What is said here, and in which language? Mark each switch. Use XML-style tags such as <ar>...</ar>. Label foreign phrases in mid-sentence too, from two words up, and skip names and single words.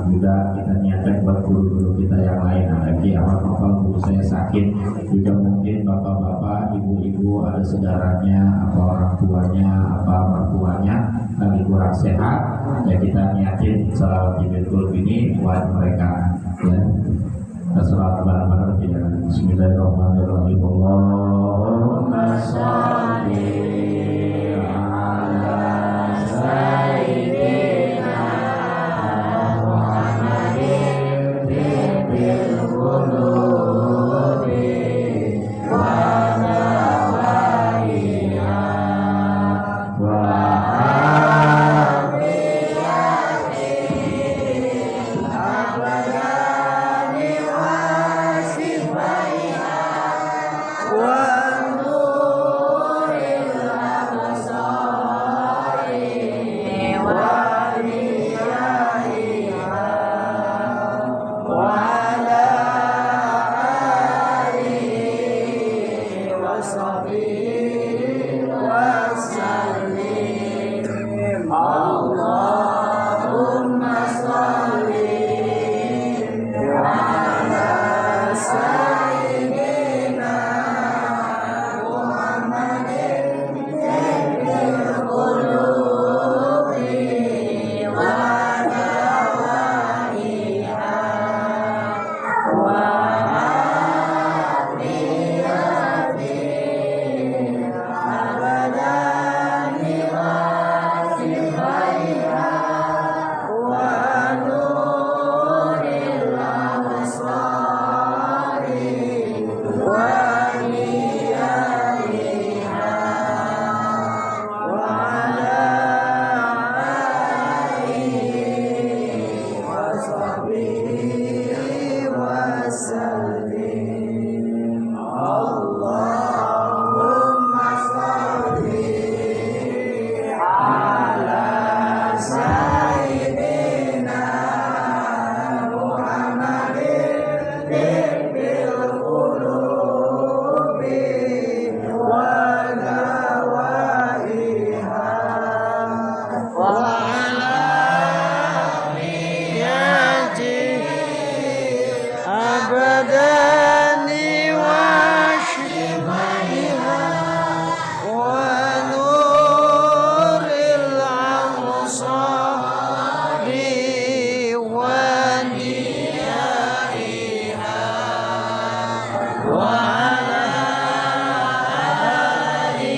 <id>Juga kita niatkan buat guru-guru kita yang lain. Ada Ki Ahmad Novel, guru saya sakit. Juga mungkin bapak-bapak, ibu-ibu, ada saudaranya, apa orang tuanya, apa mertuanya lagi kurang sehat, ya kita niatin sholawat Ibatul ini buat mereka, ya. Sholawat bareng-bareng tidak.</id> <ar>بسم الله الرحمن الرحيم. اللهم صل على سيدنا محمد بالقلوب ودوائها و عافية الأبدان وشفائها و نور الأبصار وضيائها وعلى آله وصحبه وسلم. اللهم صل على سيدنا محمد بالقلوب و دوائها وعافية الأبدان وشفائها ونور الأبصار وضيائها وعلى آله وصحبه وسلم. اللهم صل على سيدنا محمد بالقلوب و دوائها وعلى نية الأبدان وشفائها ونور الأبصار ونيائها وعلى</ar>